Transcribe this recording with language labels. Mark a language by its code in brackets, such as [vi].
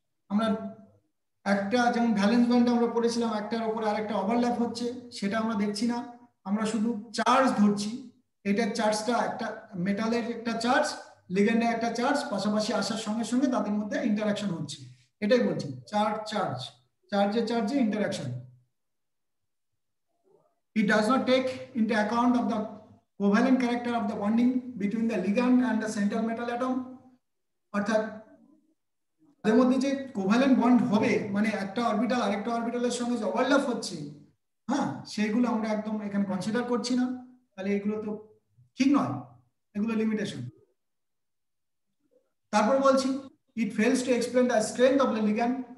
[bn] আমরা একটা যেমন ভ্যালেন্স ব্যান্ড আমরা পড়েছিলাম, একটার উপরে আরেকটা ওভারল্যাপ হচ্ছে, সেটা আমরা দেখছি না, আমরা শুধু চার্জ ধরছি। এটার চার্জটা একটা মেটালের একটা চার্জ, লিগ্যান্ডের একটা চার্জ পাশাপাশি আসার সঙ্গে সঙ্গে তাদের মধ্যে ইন্টারঅ্যাকশন হচ্ছে, এটাই বলছি। চার্জ চার্জ, চার্জে চার্জে interaction. [en] It does not take into account of the covalent character of the bonding between the ligand and the central metal atom. [bn] অর্থাৎ তাদের মধ্যে যে কোভ্যালেন্ট বন্ড হবে, মানে একটা অরবিটাল আরেকটা অরবিটালের সঙ্গে যে ওভারল্যাপ হচ্ছে, হ্যাঁ, সেগুলো আমরা একদম এখানে কনসিডার করছি না। তাহলে এগুলো তো ঠিক নয়, এগুলো লিমিটেশন। তারপর বলছি, [en] It fails to explain the strength of the ligand.